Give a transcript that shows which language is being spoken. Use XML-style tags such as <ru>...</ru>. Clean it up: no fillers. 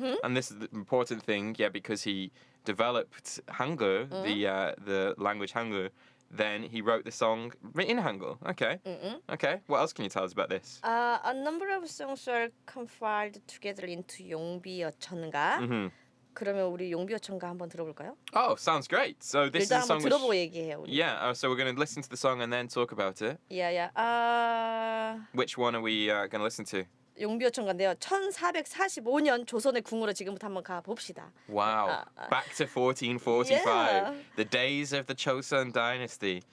<en>And this is the important thing, because he developed Hangul, the language Hangul. Then he wrote the song in Hangul. Okay. Okay. What else can you tell us about this? A number of songs are compiled together into 용비 어천가.</en> <ko>그러면 우리 용비 어천가 한번 들어볼까요?</ko> <en>Oh, sounds great. So this is</en> <ko>일단</ko> <en>a song</en> <ko>한번 들어보고 얘기해요. 우리.</ko> <en>Yeah, so we're going to listen to the song and then talk about it. Yeah. Which one are we going to listen to?</en> <ko>용비 어천가인데요. 1445년 조선의 궁으로 지금부터 한번 가 봅시다.</ko> <en>Wow. Back to 1445. Yeah. The days of the Chosun dynasty.</en>